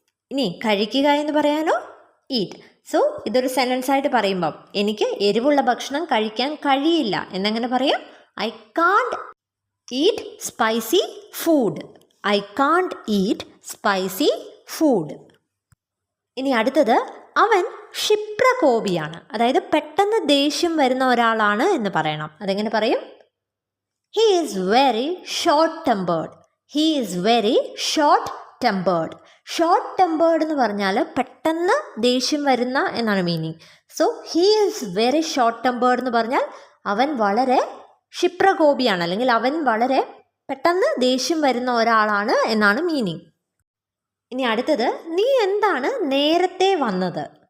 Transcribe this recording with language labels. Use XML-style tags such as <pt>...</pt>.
<ml>ഇനി കഴിക്കുക എന്ന് പറയാനോ ഈറ്റ്. സോ ഇതൊരു സെൻറ്റൻസ് ആയിട്ട് പറയുമ്പം എനിക്ക് എരിവുള്ള ഭക്ഷണം കഴിക്കാൻ കഴിയില്ല എന്നെങ്ങനെ പറയാം?</ml> <en>I can't eat spicy food. I can't eat spicy food.</en> <ml>ഇനി അടുത്തത് അവൻ ക്ഷിപ്രകോപിയാണ്, അതായത് പെട്ടെന്ന് ദേഷ്യം വരുന്ന ഒരാളാണ് എന്ന് പറയണം. അതെങ്ങനെ പറയും?</ml> <en>He is very short-tempered. He is very short-tempered.</en> <ml>Short-tempered എന്ന് പറഞ്ഞാൽ പെട്ടെന്ന് ദേഷ്യം വരുന്ന എന്നാണ് meaning. So</ml> <en>he is very short tempered</en> <ml>എന്ന് പറഞ്ഞാൽ അവൻ വളരെ ക്ഷിപ്രകോപിയാണ്, അല്ലെങ്കിൽ അവൻ വളരെ പെട്ടെന്ന് ദേഷ്യം വരുന്ന ഒരാളാണ് എന്നാണ് മീനിങ്. ഇനി അടുത്തത്, നീ എന്താണ് നേരത്തെ വന്നത്?</ml>